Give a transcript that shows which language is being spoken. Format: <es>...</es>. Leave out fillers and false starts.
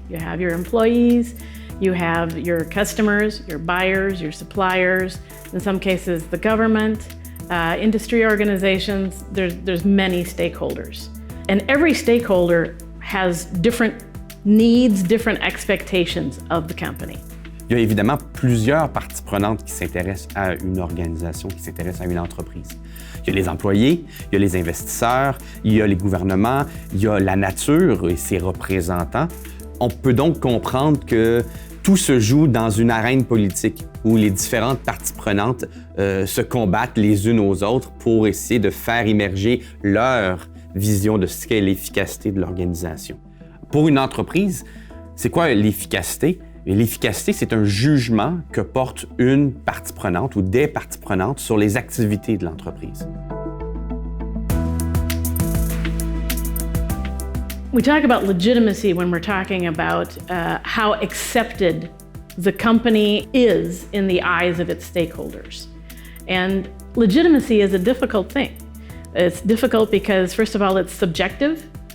<en>You have your employees, you have your customers, your buyers, your suppliers, in some cases the government, industry organizations, there's many stakeholders. And every stakeholder has different needs, different expectations of the company.</en> <fr>Il y a évidemment plusieurs parties prenantes qui s'intéressent à une organisation, qui s'intéressent à une entreprise. Il y a les employés, il y a les investisseurs, il y a les gouvernements, il y a la nature et ses représentants. On peut donc comprendre que tout se joue dans une arène politique où les différentes parties prenantes se combattent les unes aux autres pour essayer de faire émerger leur vision de ce qu'est l'efficacité de l'organisation. Pour une entreprise, c'est quoi l'efficacité? Et l'efficacité, c'est un jugement que porte une partie prenante ou des parties prenantes sur les activités de l'entreprise.</fr> <en>We talk about legitimacy when we're talking about how accepted the company is in the eyes of its stakeholders. And legitimacy is a difficult thing. It's difficult because, first of all, it's subjective.</en>